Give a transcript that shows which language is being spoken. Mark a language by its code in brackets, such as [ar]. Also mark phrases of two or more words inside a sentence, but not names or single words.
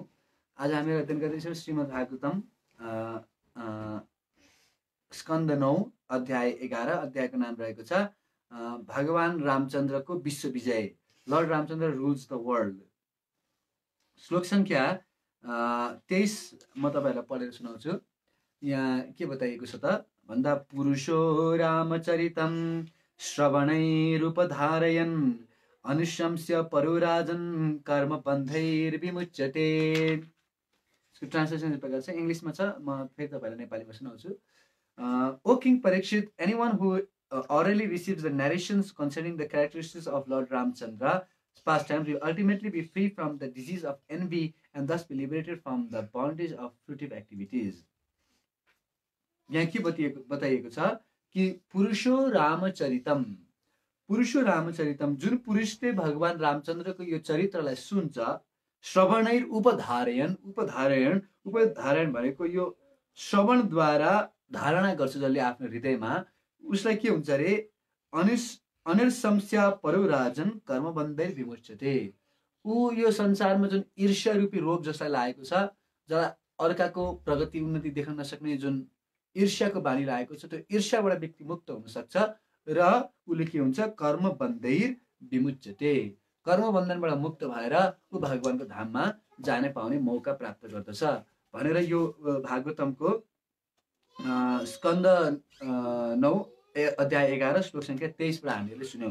[ne] आज हामीहरू अध्ययन गर्दैछौँ श्रीमद् भागवतम स्कन्द 9 अध्याय 11। अध्यायको नाम रहेको छ भगवान रामचन्द्रको विश्व विजय। [en] Lord Ramchandra rules the world. [ne] श्लोक सङ्ख्या 23 म तपाईँहरूलाई पढेर सुनाउँछु। यहाँ के बताइएको छ त भन्दा [sa] पुरुषो रामचरितं श्रवणैरुपधारयन् अनुशंस्य परोराजन कर्म बन्धैर्विमुच्यते। [ne] यसको ट्रान्सलेसन यस प्रकार छ, इङ्ग्लिसमा छ, म फेरि तपाईँलाई नेपालीमा सुनाउँछु। [en] O King Parikshit, anyone who orally receives the narrations concerning the characteristics of Lord Ramchandra's pastimes will ultimately be free from the disease of envy and thus be liberated from the bondage of fruitive activities. [ne] यहाँ के बताइएको छ कि [sa] पुरुषो रामचरितम, पुरुषो रामचरितम, [ne] जुन पुरुषले भगवान रामचन्द्रको यो चरित्रलाई सुन्छ, [sa] श्रवणैर उपधारयन, उपधारयन [ne] भनेको यो श्रवणद्वारा धारणा गर्छ जसले आफ्नो हृदयमा, उसलाई के हुन्छ अरे [sa] अनिर्शंस्या परो राजन कर्मबन्धैर विमुच्यते। [ne] ऊ यो संसारमा जुन ईर्ष्या रूपी रोग जसलाई लागेको छ, जसलाई अर्काको प्रगति उन्नति देख्न नसक्ने जुन ईर्ष्याको बानी लागेको छ, त्यो ईर्ष्याबाट व्यक्ति मुक्त हुन सक्छ र उसले के हुन्छ [sa] कर्मबन्धैर विमुच्यते, [ne] कर्मबन्धनबाट मुक्त भएर ऊ भगवानको धाममा जाने पाउने मौका प्राप्त गर्दछ भनेर यो भागवतमको स्कन्द 9 अध्याय 11 श्लोक संख्या 23बाट हामीहरूले सुन्यौँ।